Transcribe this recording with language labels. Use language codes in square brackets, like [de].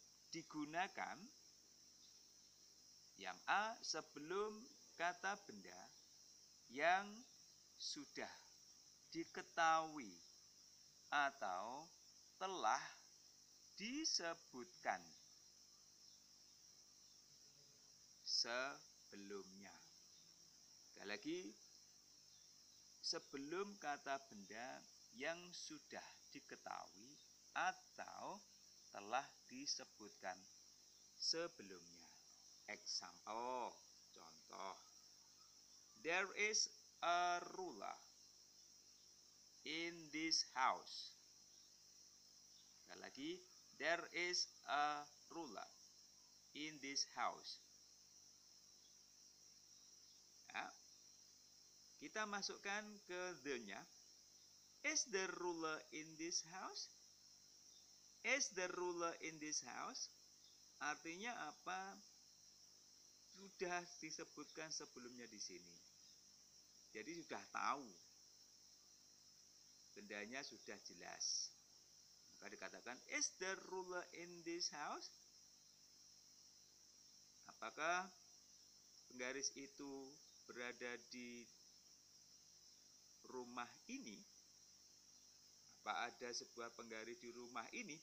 [id] Digunakan yang A sebelum kata benda yang sudah diketahui atau telah disebutkan sebelumnya. Sekali lagi, sebelum kata benda yang sudah diketahui atau telah disebutkan sebelumnya. [en] Example, [id] contoh. [en] There is a ruler in this house. [id] Sekali lagi, [en] there is a ruler in this house. [id] Ya. Kita masukkan ke the-nya. [en] Is the ruler in this house? Is the ruler in this house? [id] Artinya apa? Sudah disebutkan sebelumnya di sini. Jadi sudah tahu. Bendanya sudah jelas. Maka dikatakan, [en] is the ruler in this house? [id] Apakah penggaris itu berada di rumah ini? Apa ada sebuah penggaris di rumah ini?